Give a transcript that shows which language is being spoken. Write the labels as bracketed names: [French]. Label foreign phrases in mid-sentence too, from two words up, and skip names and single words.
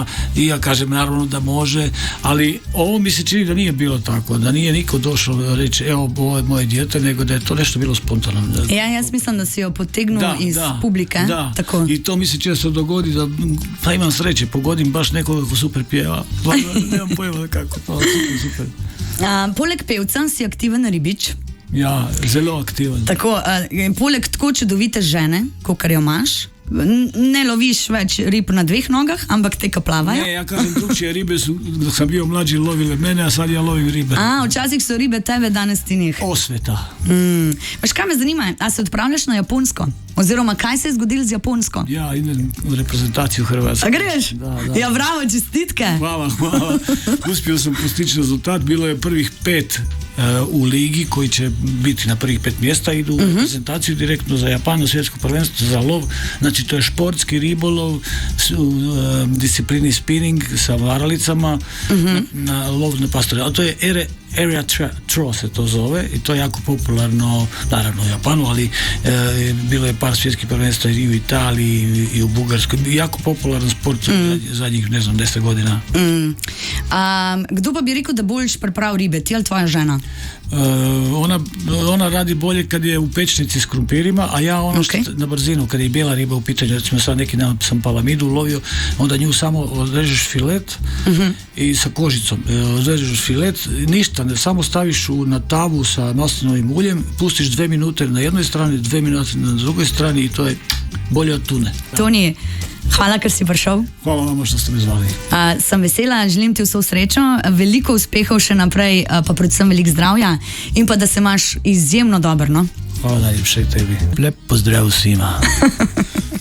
[Croatian] I ja kažem naravno da može, ali ovo mi se čini da nije bilo tako, da nije niko došao reći evo ovo je moje dijete, nego da je to nešto bilo spontano. Ja mislim da si jo potegnuo iz publike. Da, tako. I to mi se često dogodi da pa imam sreće, pogodim baš nekoga ko super pjeva. Nemam pojma kako to, super. [Slovenian] Poleg pevca si aktiven ribič. Ja, zelo aktiven. Tako, poleg tako čudovite žene, kakor jo imaš, ne loviš več rib na dveh nogah, ampak te ka plavajo. [Croatian] Ne, ja kažem drugčije, ribe su, dok sam bio mlađi, lovile mene, a sad ja lovim ribe. [Slovenian] Včasih so ribe tebe, danes ti njih. Osveta. Veš, kaj me zanima, a se odpravljaš na Japonsko? Oziroma, kaj se je zgodilo z Japonsko? [Croatian] Ja, idem u reprezentaciju Hrvatske. [Slovenian] A greš? Da. Ja, bravo, čestitke. [Croatian] Hvala. Uspio sam postići rezultat, bilo je prvih 5 u ligi koji će biti na prvih 5 mjesta, idu u reprezentaciju direktno za Japan, svjetsko prvenstvo za lov. Znači to je športski ribolov u disciplini spinning sa varalicama na lov na pastore. A to je area throw se to zove i to je jako popularno, naravno u Japanu, ali bilo je par svjetskih prvenstva i u Italiji i u Bugarskoj. Jako popularan sport zadnjih, ne znam, 10 godina. [Slovenian] Kdo pa bi rekel, da boljš priprav ribe, ti ali tvoja žena? [Croatian] Ona radi bolje kad je u pečnici s krumpirima, a ja što na brzinu, kad je bijela riba u pitanju, recimo sad neki dan sam palamidu ulovio, onda nju samo odrežeš filet i sa kožicom odrežeš filet, ništa, samo staviš na tavu sa maslinovim uljem, pustiš 2 minute na jednoj strani, 2 minute na drugoj strani i to je bolje od tune. [Slovenian] Toni, hvala, ker si prišel. [Croatian] Hvala vama što ste me zvali. [Slovenian] Sem vesela, želim ti vso srečo, veliko uspehov še naprej, pa predvsem veliko zdravja in pa da se imaš izjemno dobro, no? [Croatian] Hvala najljepše tebi. Lep pozdrav svima.